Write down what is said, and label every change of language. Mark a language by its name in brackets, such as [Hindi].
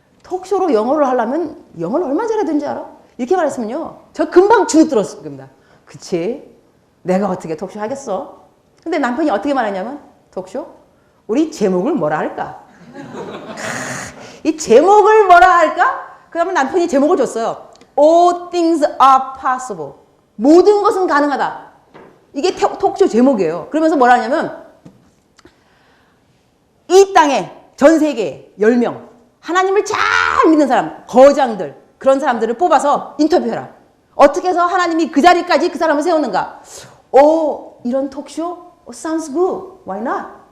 [Korean] 톡쇼로 영어를 하려면 영어를 얼마나 잘해야 되는지 알아? 이렇게 말했으면요. 저 금방 주눅 들었을 겁니다. 그치? 내가 어떻게 톡쇼 하겠어? 근데 남편이 어떻게 말했냐면 톡쇼? 우리 제목을 뭐라 할까? 이 제목을 뭐라 할까? 그러면 남편이 제목을 줬어요. [English] All things are possible. [Korean] 모든 것은 가능하다. 이게 톡쇼 제목이에요. 그러면서 뭐라 하냐면 이 땅에 전 세계에 10명 하나님을 잘 믿는 사람, 거장들 그런 사람들을 뽑아서 인터뷰해라. 어떻게 해서 하나님이 그 자리까지 그 사람을 세우는가? 오, 이런 톡쇼? [English] Sounds good. Why not?